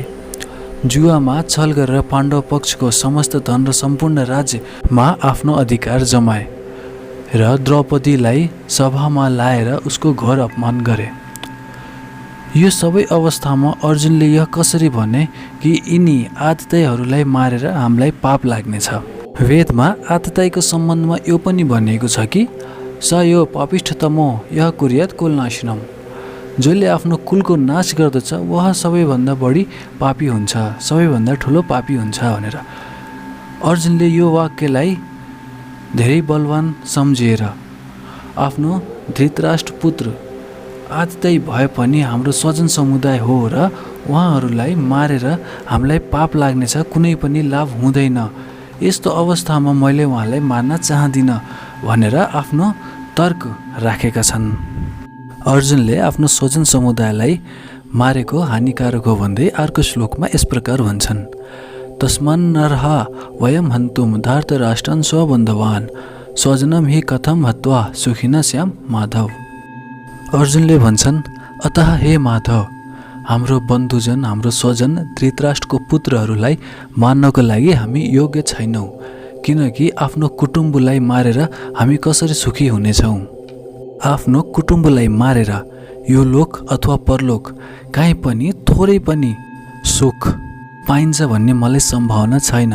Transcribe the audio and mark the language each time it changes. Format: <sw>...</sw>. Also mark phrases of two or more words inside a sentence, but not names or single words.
<ne>जुवामा छल गरेर पाण्डव पक्षको समस्त धन र सम्पूर्ण राज्यमा आफ्नो अधिकार जमाए र द्रौपदीलाई सभामा लाएर उसको घोर अपमान गरे। यो सबै अवस्थामा अर्जुनले यह कसरी भने कि यिनी आततायीहरूलाई मारेर हामीलाई पाप लाग्नेछ। वेदमा आततायीको सम्बन्धमा यो पनि भनिएको छ कि</ne> <sa>स यो पापिष्ठतमो यह कुर्यात कुलनाशनम।</sa> <ne>जसले आफ्नो कुलको नाश गर्दछ वह सबैभन्दा बढी पापी हुन्छ, सबैभन्दा ठुलो पापी हुन्छ भनेर। अर्जुनले यो वाक्यलाई धेरै बलवान सम्झिएर आफ्नो धृतराष्ट्र पुत्र आततायी भए पनि हाम्रो स्वजन समुदाय हो र उहाँहरूलाई मारेर हामीलाई पाप लाग्नेछ, कुनै पनि लाभ हुँदैन। यस्तो अवस्थामा मैले उहाँलाई मार्न चाहदिनँ भनेर आफ्नो तर्क राखेका छन्। अर्जुनले आफ्नो स्वजन समुदायलाई मारेको हानिकारक हो भन्दै अर्को श्लोकमा यस प्रकार भन्छन्,</ne> <sa>तस्मान्नर्हा वयम हन्तुम धार्तराष्ट्रान् स्वबन्धवान् स्वजनम हि कथम हत्वा सुखिन श्याम माधव।</sa> <ne>अर्जुनले भन्छन्, अतः हे माधव, हाम्रो बन्धुजन, हाम्रो स्वजन धृतराष्ट्रको पुत्रहरूलाई मार्नको लागि हामी योग्य छैनौँ। किनकि आफ्नो कुटुम्बलाई मारेर हामी कसरी सुखी हुनेछौँ? आफ्नो कुटुम्बलाई मारेर यो लोक अथवा परलोक काहीँ पनि थोरै पनि सुख पाइन्छ भन्ने मलाई सम्भावना छैन।</ne>